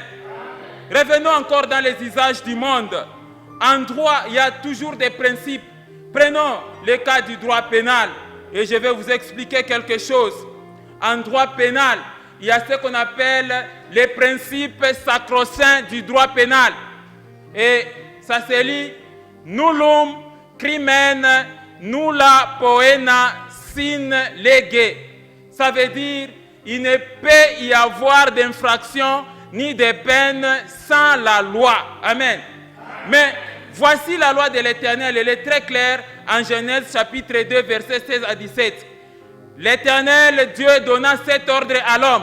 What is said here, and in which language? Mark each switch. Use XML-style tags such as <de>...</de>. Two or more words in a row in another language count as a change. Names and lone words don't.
<fr>Revenons encore dans les usages du monde. En droit, il y a toujours des principes. Prenons le cas du droit pénal et je vais vous expliquer quelque chose. En droit pénal, il y a ce qu'on appelle les principes sacro-saints du droit pénal. Et ça se lit</fr> <la>nullum crimen nulla poena sine lege.</la> <fr>Ça veut dire il ne peut y avoir d'infraction ni de peine sans la loi. Amen. Mais voici la loi de l'Éternel, elle est très claire en Genèse chapitre 2, versets 16 à 17. L'Éternel Dieu donna cet ordre à l'homme.</fr>